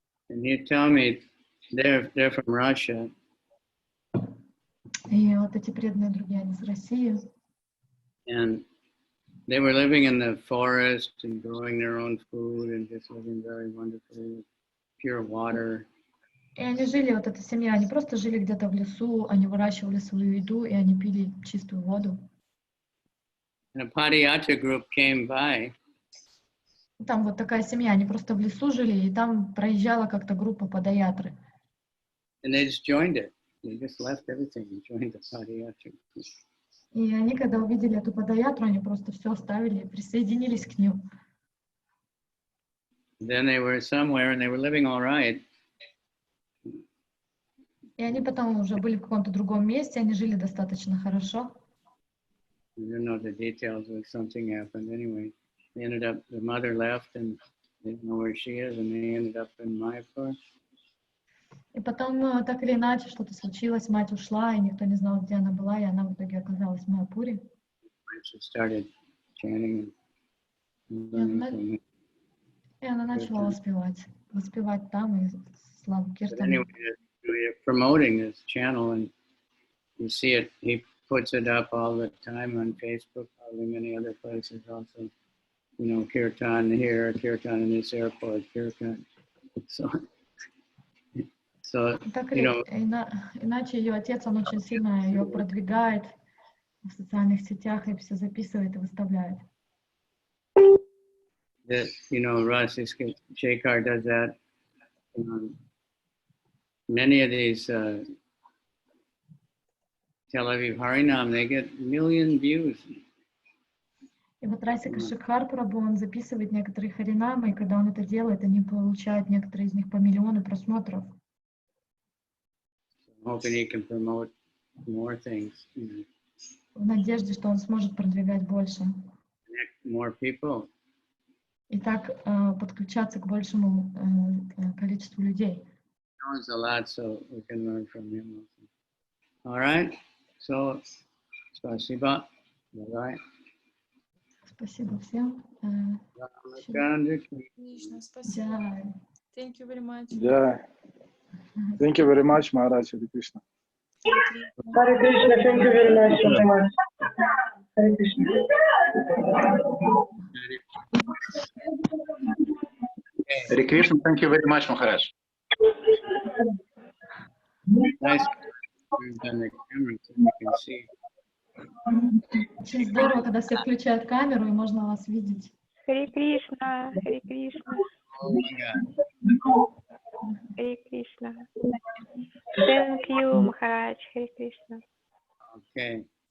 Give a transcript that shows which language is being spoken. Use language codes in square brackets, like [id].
[en] And you tell me they're from Russia. [ru] И вот эти преданные другие, они из России. [en] And they were living in the forest and growing their own food and just living very wonderfully with pure water. [ru] И они жили, вот эта семья, они просто жили где-то в лесу, они выращивали свою еду, и они пили чистую воду. [en] And a Padayatra group came by. [ru] Там вот такая семья, они просто в лесу жили, и там проезжала как-то группа падаятры. [en] And they just joined it. They just left everything and joined the Padayatra group. [ru] И они, когда увидели эту падаятру, они просто все оставили и присоединились к ним. [en] Then they were somewhere and they were living all right. [ru] И они потом уже были в каком-то другом месте, они жили достаточно хорошо. [en] I don't know the details, but something happened anyway. They ended up, the mother left and they didn't know where she is, and they ended up in Mayapur. [ru] И потом, так или иначе, что-то случилось, мать ушла, и никто не знал, где она была, и она в итоге оказалась в Майяпуре. [en] She started chanting and learning from him. [ru] И она начала воспевать там и славу [en] But [ru] Киртану. [en] anyway, we're promoting this channel, and you see it, he puts it up all the time on Facebook, probably many other places also. You know, kirtan here, kirtan in this airport, kirtan. So [ru] Так [en] you [ru] или [en] know, [ru] иначе, ее отец, он очень сильно ее продвигает в социальных сетях и все записывает и выставляет. [en] that, you know, Rasi Shekhar does that. Many of these Tel Aviv Harinam, they get million views. [ru] И вот Расика Шекхар Прабху, он записывает некоторые харинамы, и когда он это делает, они получают некоторые из них по миллиону просмотров. [en] Hoping he can promote more things, you know, [ru] В надежде, что он сможет продвигать больше. [en] connect more people. [ru] И так подключаться к большему количеству людей. [en] He knows a lot, so we can learn from him also. All right, so spasiba. Bye-bye. [ru] Спасибо всем. Отлично, спасибо. Да. [en] Thank you very much. Yeah. Thank you very much, Maharaj. Hare Krishna. Hare Krishna, thank you very much, Maharaj. Hare Krishna. Hare Krishna, thank you very much, Maharaj. Nice. On the camera so you can see. [ru] Очень здорово, когда все включают камеру, и можно вас видеть. Харе Кришна, Харе Кришна, [en] Oh my God. [ru] Харе Кришна. [en] Thank you, Махарадж, Харе Кришна. Okay.